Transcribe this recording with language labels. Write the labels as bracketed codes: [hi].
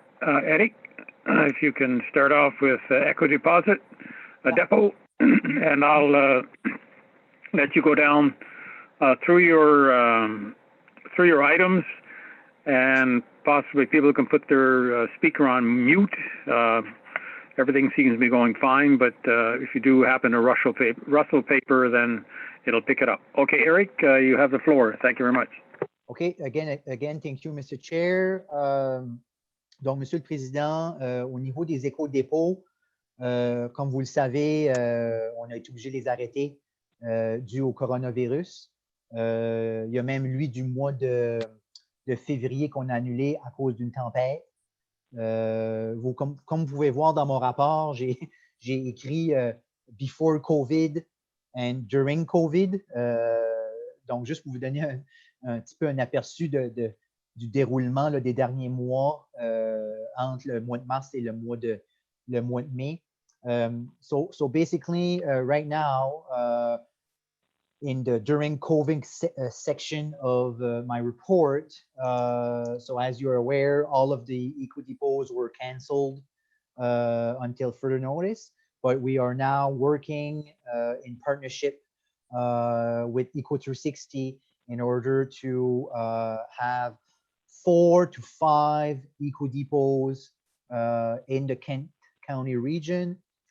[en] Eric, if you can start off with Eco Deposit Depot, and I'll let you go down through your items, and possibly people can put their speaker on mute. Everything seems to be going fine, but if you do happen to rustle paper, then it'll pick it up. Okay, Eric, you have the floor. Thank you very much. Okay, again, thank you, Mr. Chair. [fr] Donc, Monsieur le Président, au niveau des éco-dépôts, comme vous le savez, on a été obligé de les arrêter dû au coronavirus. Il y a même lui du mois de février qu'on a annulé à cause d'une tempête. Comme vous pouvez voir dans mon rapport, j'ai écrit Before COVID and During COVID. Donc, juste pour vous donner un petit peu un aperçu du déroulement là, des derniers mois entre le mois de mars et le mois de mai. [en] So basically, right now, in the during COVID section of my report, so as you're aware, all of the eco depots were canceled until further notice, but we are now working in partnership with Eco360 in order to have 4 to 5 eco depots in the Kent County region.